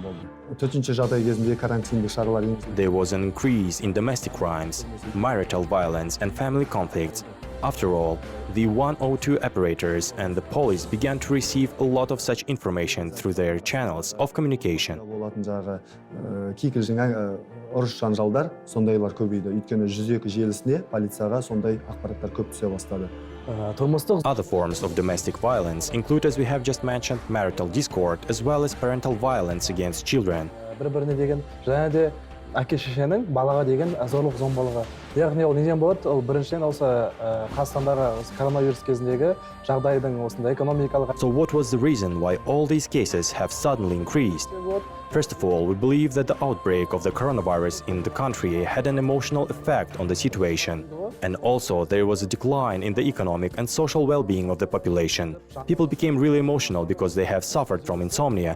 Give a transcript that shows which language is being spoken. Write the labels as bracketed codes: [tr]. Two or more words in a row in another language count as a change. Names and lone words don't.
[en] There was an increase in domestic crimes, marital violence and family conflicts. After all, the 102 operators and the police began to receive a lot of such information through their channels of communication. [kk] ұрыс жанжалдар сондайлар көбейді. Өйткені 102 желісіне полицияға сондай ақпараттар көп түсе бастады. [en] Other forms of domestic violence include, as we have just mentioned, marital discord as well as parental violence against children. [kk] Бір-біріне деген және де әке-шешенің балаға деген зорлық-зомбылығы. Яғни ол неден болады? Ол біріншіден осы Қазақстандағы коронавирус кезіндегі жағдайдың осындай экономикалық. [en] So what was the reason why all these cases have suddenly increased? First of all, we believe that the outbreak of the coronavirus in the country had an emotional effect on the situation. And also, there was a decline in the economic and social well-being of the population. People became really emotional because they have suffered from insomnia.